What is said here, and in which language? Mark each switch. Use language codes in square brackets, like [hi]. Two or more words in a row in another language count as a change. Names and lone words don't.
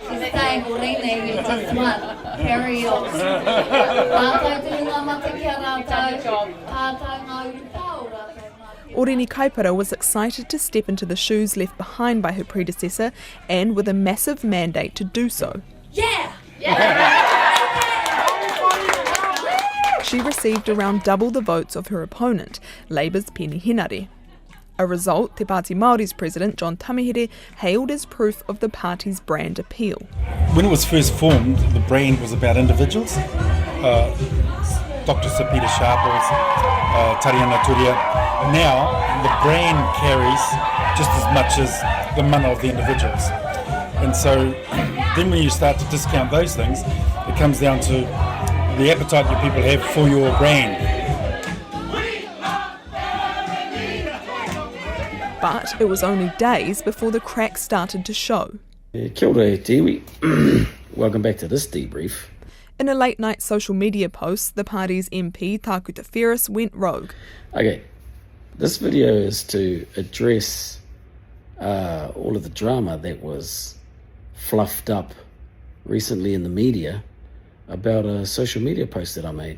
[en] Orini Kaipara was excited to step into the shoes left behind by her predecessor and with a massive mandate to do so. She received around double the votes of her opponent, Labour's Peeni Henare. A result Te Pāti Māori's president, John Tamihere, hailed as proof of the party's brand appeal. When it was first formed, the brand was about individuals. Dr. Sir Peter Sharples, Tariana Turia. Now, the brand carries just as much as the mana of the individuals. And so then when you start to discount those things, it comes down to the appetite that people have for your brand. But it was only days before the cracks started to show. [mi] Kia ora e te iwi. [en] Welcome back to this debrief. In a late-night social media post, the party's MP, Toitū Te Tiriti, went rogue. Okay, this video is to address all of the drama that was fluffed up recently in the media about a social media post that I made.